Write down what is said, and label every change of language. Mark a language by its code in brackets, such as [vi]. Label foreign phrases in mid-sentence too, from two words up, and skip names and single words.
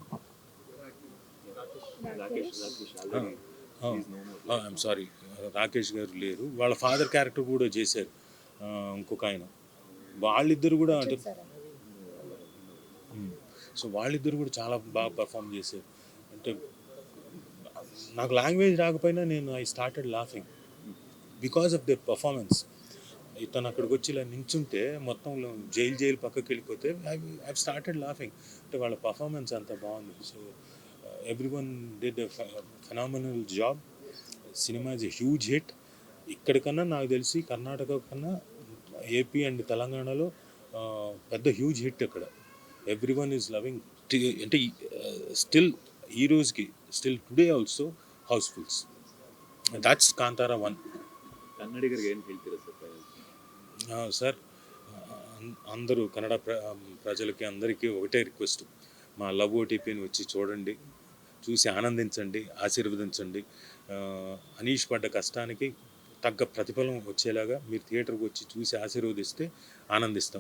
[en] I'm sorry, [te] రాకేష్ గారు లేరు. వాళ్ళ ఫాదర్ క్యారెక్టర్ కూడా చేశారు ఇంకొక ఆయన. వాళ్ళిద్దరు కూడా అంటే సో వాళ్ళిద్దరు కూడా చాలా బాగా పర్ఫామ్ చేశారు. అంటే నాకు లాంగ్వేజ్ రాకపోయినా [en] I started laughing because of their performance. [te] ఇతను అక్కడికి వచ్చి ఇలా నించుంటే మొత్తం జైలు పక్కకి వెళ్ళిపోతే [en] I started laughing. [te] అంటే వాళ్ళ పర్ఫార్మెన్స్ అంత బాగుంది. [en] so everyone did a phenomenal job. cinema is a huge hit. [te] ఇక్కడికన్నా నాకు తెలిసి కర్ణాటక కన్నా ఏపీ అండ్ తెలంగాణలో పెద్ద [en] huge hit [te] అక్కడ. [en] everyone is loving. అంటే స్టిల్ ఈ రోజుకి still today also housefulls. that's Kantara 1. [kn] ಕನ್ನಡಿಗರಿಗೆ ಏನು ಹೇಳ್ತೀರಾ ಸರ್ ಫೈನಲ್? [te] సార్ అందరూ కన్నడ ప్రజలకి అందరికీ ఒకటే రిక్వెస్ట్, మా లవ్ ఓటీపీని వచ్చి చూడండి, చూసి ఆనందించండి, ఆశీర్వదించండి. అనీష్ పడ్డ కష్టానికి తగ్గ ప్రతిఫలం వచ్చేలాగా మీరు థియేటర్కి వచ్చి చూసి ఆశీర్వదిస్తే ఆనందిస్తాం.